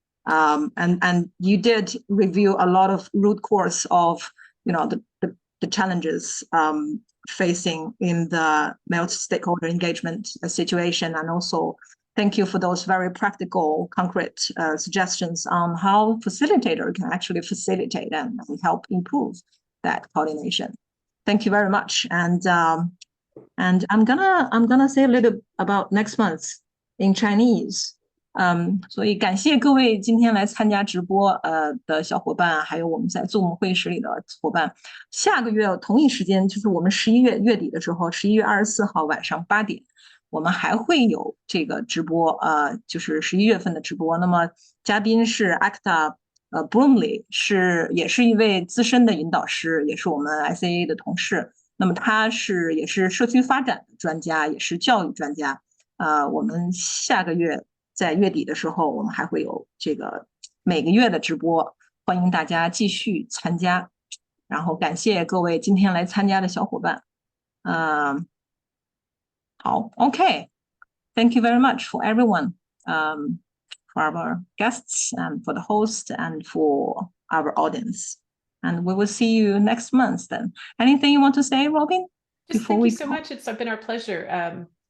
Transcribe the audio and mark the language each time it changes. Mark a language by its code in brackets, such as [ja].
[en] And you did review a lot of root cause of the challenges facing in the multi-stakeholder engagement situation, and also thank you for those very practical, concrete suggestions on how facilitator can actually facilitate and help improve that coordination. Thank you very much. And I'm gonna say a little about next month in Chinese. [zh] 所以感谢各位今天来参加直播的小伙伴，还有我们在 Zoom 会议室里的伙伴。下个月同一时间，就是我们11月月底的时候，11月24号晚上8点，我们还会有这个直播，就是11月份的直播。那么嘉宾是 Acta Bromley， 也是一位资深的引导师，也是我们 ICAA 的同事。那么他也是社区发展的专家，也是教育专家。我们下个月在月底的时候，我们还会有这个每个月的直播，欢迎大家继续参加。然后感谢各位今天来参加的小伙伴。 [en] 好 ，OK， Thank you very much for everyone, for our guests and for the host and for our audience. And we will see you next month then. Anything you want to say, Robin? Just thank you so much. It's been our pleasure.